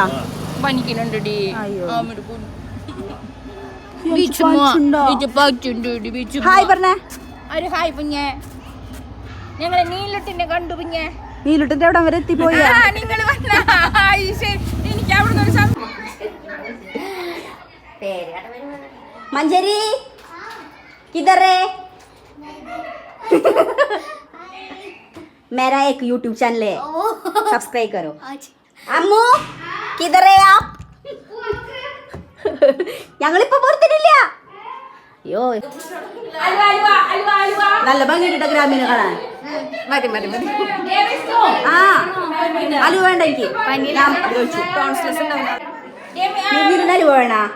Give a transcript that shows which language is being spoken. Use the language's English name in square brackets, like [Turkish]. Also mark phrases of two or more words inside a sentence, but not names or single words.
[Malayalam] പനിക്കുന്നുണ്ട്. ഹായ് പറഞ്ഞേ. ഒരു ഹായ് കുഞ്ഞെ. ഞങ്ങളെ നീലുട്ടിനെ കണ്ടു കുഞ്ഞെ. നീലുട്ടിന്റെ അവിടെ വരെ എത്തിപ്പോയി. നിങ്ങൾ എനിക്ക് അവിടുന്ന് ഒരു [Hindi] मंजरी किधर है? मेरा एक YouTube चैनल है, सब्सक्राइब करो. अम्मू किधर है आप? [Malayalam] ഞങ്ങളിപ്പോ പുറത്തിട്ടില്ല. അയ്യോ നല്ല ഭംഗിയിട്ട ഗ്രാമീണ കാണാൻ. മതി മതി മതി. ആ അലുവ വേണ്ട എനിക്ക്. ഞാൻ ചോദിച്ചു അലുവ വേണ?